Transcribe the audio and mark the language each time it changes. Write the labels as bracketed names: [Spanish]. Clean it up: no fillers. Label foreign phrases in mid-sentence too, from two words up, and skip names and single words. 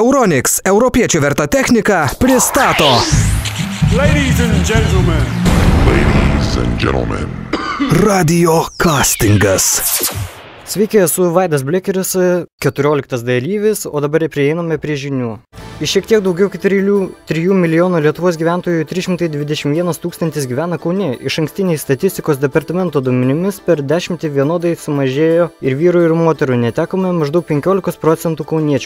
[Lithuanian] Euronics, europiečių verta technika, pristato. [English] Ladies and gentlemen. Ladies and gentlemen. [Lithuanian] Radio castingas. Sveiki, esu Vaidas Blekeris, 14 dalyvis, o dabar prieiname prie žinių. Iš šiek tiek daugiau kaip 3 milijonų Lietuvos gyventojų 321 tūkstantis gyvena Kaune. Iš ankstiniais statistikos departamento duomenimis per 10 vienodai sumažėjo ir vyrų ir moterų, netekome maždaug 15% kauniečių.